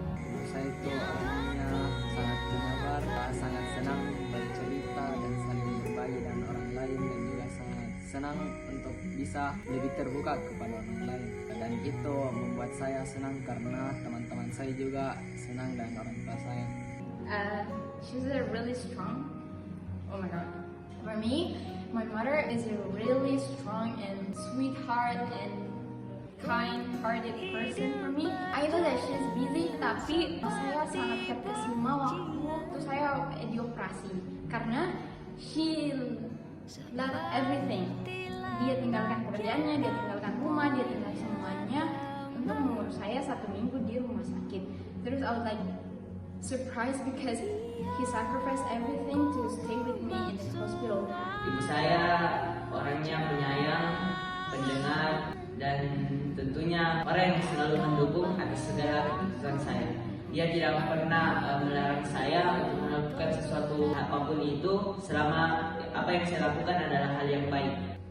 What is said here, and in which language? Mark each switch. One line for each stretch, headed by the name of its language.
Indonesian: Ibu saya itu orangnya sangat penyabar, sangat senang bercerita dan saling berbagi dengan orang lain, dan juga sangat senang untuk bisa lebih terbuka kepada orang lain. Dan itu membuat saya senang karena teman-teman saya juga senang dengan orang tua saya.
English: She's a really strong. Oh my god. For me, my mother is a really strong and sweetheart and kind-hearted person for me. I know that she's busy,
Indonesian: tapi saya sangat terkesima waktu saya dioperasi karena
English: she love everything.
Indonesian: Dia tinggalkan pekerjaannya, dia tinggalkan rumah, dia tinggalkan semuanya untuk mengurus saya 1 minggu di rumah sakit. Terus
English: I was like surprised because he sacrificed everything to stay with me in the hospital.
Indonesian: Ibu saya orangnya penyayang, pendengar, dan tentunya orang yang selalu mendukung atas segala keputusan saya. Dia tidak pernah melarang saya untuk melakukan sesuatu apapun itu selama apa yang saya lakukan adalah hal yang baik.